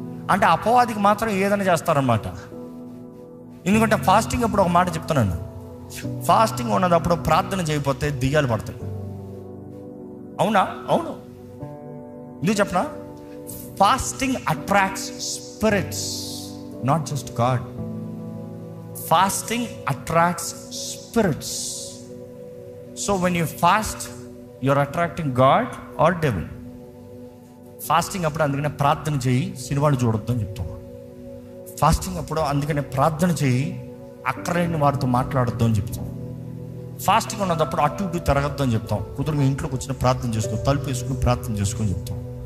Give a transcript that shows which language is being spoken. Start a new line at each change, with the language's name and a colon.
Telugu: అంటే అపవాదికి మాత్రం ఏదైనా చేస్తారన్నమాట. ఎందుకంటే ఫాస్టింగ్ అప్పుడు ఒక మాట చెప్తున్నాను, ఫాస్టింగ్ ఉన్నదప్పుడు ప్రార్థన చేయకపోతే దిగాలు పడతాయి. అవునా? అవును. ఎందుకు చెప్పనా?
English: Fasting attracts spirits, not just God. Fasting attracts spirits. So when you fast you're attracting God or devil.
Telugu: Fasting అప్పుడు అందుకనే ప్రార్థన చేయి, సినిమాలు చూడొద్దు అని చెప్తాం. ఫాస్టింగ్ అప్పుడు అందుకనే ప్రార్థన చేయి, అక్కర్లేని వారితో మాట్లాడొద్దు అని చెప్తాం. ఫాస్టింగ్ ఉన్నప్పుడు అటు ఇటు తిరగద్దు అని చెప్తాం. కుదురుగా ఇంట్లోకి వచ్చిన ప్రార్థన చేసుకో, తలుపు వేసుకుని ప్రార్థన చేసుకొని చెప్తాం.